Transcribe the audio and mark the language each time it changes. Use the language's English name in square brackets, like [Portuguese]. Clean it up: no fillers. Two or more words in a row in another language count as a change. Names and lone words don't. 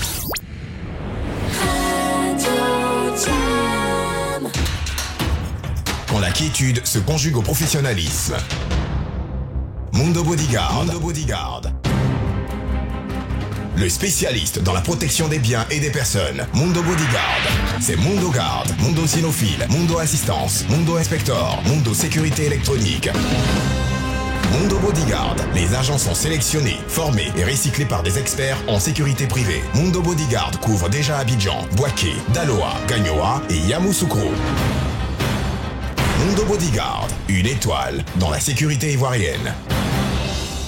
[French] Quand la quiétude se conjugue au professionnalisme. Mundo Bodyguard. Mundo Bodyguard. Le spécialiste dans la protection des biens et des personnes. Mundo Bodyguard. C'est Mundo Guard, Mundo Cynophile, Mundo Assistance, Mundo Inspector, Mundo Sécurité électronique. Mundo Bodyguard. Les agents sont sélectionnés, formés et recyclés par des experts en sécurité privée. Mundo Bodyguard couvre déjà Abidjan, Bouaké, Daloa, Gagnoa et Yamoussoukro. Mundo Bodyguard, une étoile dans la sécurité ivoirienne.